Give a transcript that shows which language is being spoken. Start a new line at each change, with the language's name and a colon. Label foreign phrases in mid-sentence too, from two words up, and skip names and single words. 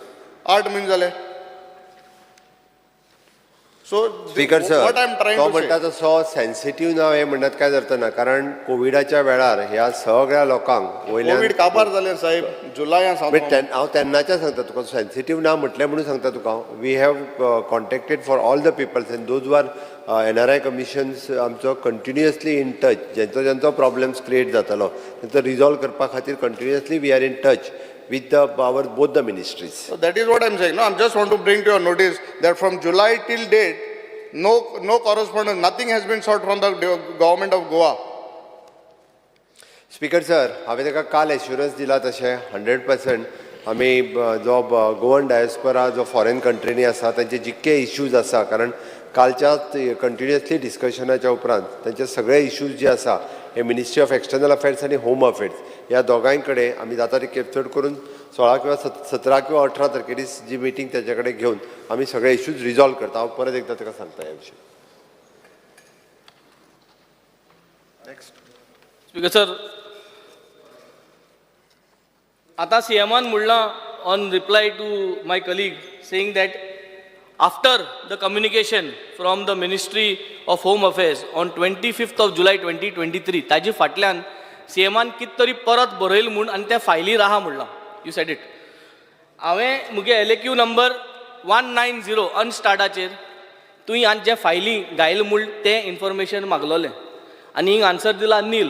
Konkani: 8 म्हयने जाले. सो
English: Speaker sir, what I am trying तो टू
Konkani: म्हणटा तसो सेन्सिटीव नाव हे म्हणत काय अर्थ ना, कारण कोविडाच्या वेळार ह्या सगळ्या लोकांक वयल्यान कोविड काबार जालें साहेब. जुलयान हांव तेन्नाच्या सांगता तुका, सेन्सिटीव ना म्हटलें म्हणून सांगता तुका.
English: we have contacted for all the peoples and those are NRI commissions आमचो continuously in touch.
Konkani: ज्यांचो प्रॉब्लेम्स क्रिएट जातालो तेंचो रिजॉल्व करपा खातीर
English: continuously we are in touch with both the ministries. So that is what I am saying. No, I just want to bring to your notice that from July till date, no correspondence, nothing has been sought from the government of Goa. Speaker sir,
Konkani: हांवें ताका काल एश्युरन्स दिला तशें 100% आमी जो
English: Goan diaspora
Konkani: जो फॉरेन कंट्रीनी आसा तांचे जितके इश्यूज आसा, कारण कालच्या कंटिन्युअसली डिस्कशनाच्या उपरांत तांचे सगळे इश्यूज जे आसा हे
English: Ministry of External Affairs
Konkani: आनी
English: Home Affairs
Konkani: ह्या दोगांय कडेन आमी जाता ती केप्चर करून 16 किंवा 17 किंवा 18 तारखेर जी मिटींग तेजे कडेन घेवन आमी सगळे इश्यूज रिजॉल्व करता. हांव परत एकदां ताका सांगता ह्या विशयी.
English: Speaker sir,
Konkani: आता CMन म्हणलां
English: on reply to my colleague saying that after the communication from the Ministry of Home Affairs on 25 जुलय 2023
Konkani: ताजे फाटल्यान CMन कित तरी परत बरयलें म्हूण आनी त्या फायलीर आहा म्हणलां.
English: you said it.
Konkani: हांवें मुगे LAQ नंबर 190 अनस्टार्टाचेर तुवें हांवें जे फायली घायले म्हूण तें इन्फॉर्मेशन मागलोलें आनी हिंग आन्सर दिला नील.